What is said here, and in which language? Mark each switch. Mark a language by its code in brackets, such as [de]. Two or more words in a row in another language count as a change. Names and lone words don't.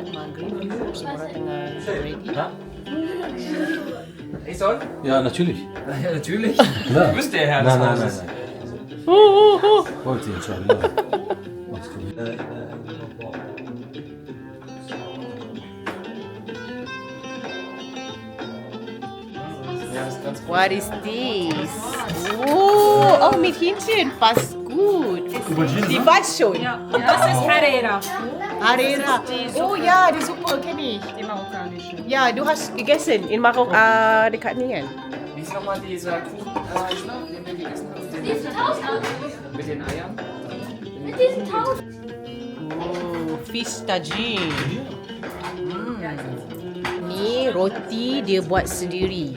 [ms] green dulu. Semua orang tengah ready. [de] Ja, natürlich. Ja, natürlich. Ja. Müsste er, Herr Nein, des nein, nein, Hauses. nein. Wollte ihn schon, ja. Machst du. Ja, das ist ganz gut. [en] What is this? [de] Oh, mit Hähnchen. Passt gut. Die Batschon. Ja, und das ist Harera, Harera. Oh ja, die Suppe kenne ich. die marokkanische. Ja, du hast gegessen in Marokko [ms] dekat ni kan? [de] Wie ist nochmal dieser Kuchen, den wir gegessen haben? Mit den Eiern? [en] Oh, fish tajin. [ms] Ni roti dia buat sendiri.